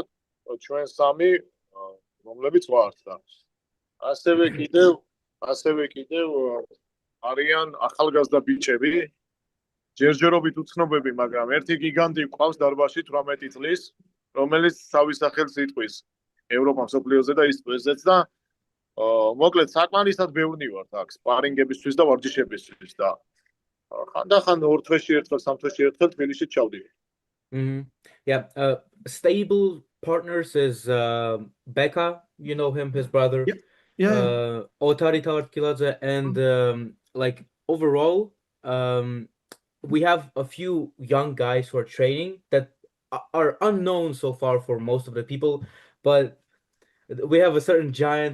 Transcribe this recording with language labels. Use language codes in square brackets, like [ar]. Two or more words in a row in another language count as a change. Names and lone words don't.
[ka] ჩვენ სამი რომლებიც ვართ და ასევე კიდევ არიან ახალგაზრდა ბიჭები, ჯერჯერობით უცნობები, მაგრამ ერთი გიგანტი ყავს დარბაზში 18 წლის, რომელიც თავის სახელს იტყვის ევროპა მსოფლიოზე და ის წესეც და მოკლედ საკმარისად ბევრი ვართ აქ სპარინგებისთვის და ვარჯიშებისთვის და ხანდახან 2 თვეში ერთხელ, 3 თვეში ერთხელ თბილისში ჩავდივარ. [en] Yeah, stable partners is Becca, you know him, his brother. Yeah. Otari Tavarkiladze, and like overall, we have a few young guys who are training that are unknown so far for most of the people, but we have a certain giant.